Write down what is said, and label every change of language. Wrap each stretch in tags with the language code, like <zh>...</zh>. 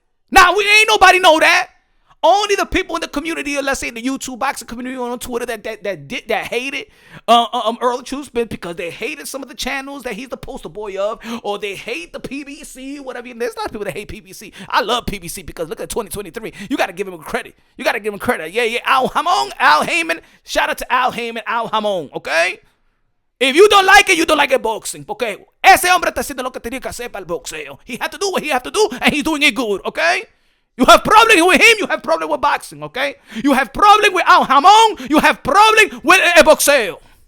<en>Nah, we ain't nobody know that. Only the people in the community, or let's say the YouTube boxing community on Twitter that hated Errol Spence because they hated some of the channels that he's the poster boy of, or they hate the PBC, whatever. There's a lot of people that hate PBC. I love PBC because look at 2023. You got to give him credit. You got to give him credit. Yeah. Al Haymon. Shout out to Al Haymon, Al Haymon, okay? If you don't like it, you don't like it boxing, okay?</en> <es>Ese hombre está haciendo lo que tenía que hacer para el boxeo.</es> <en>He had to do what he had to do, and he's doing it good, okay? You have problem with him, you have problem with boxing, okay? You have problem with Al Haymon, you have problem with</en> <es>el boxeo.</es>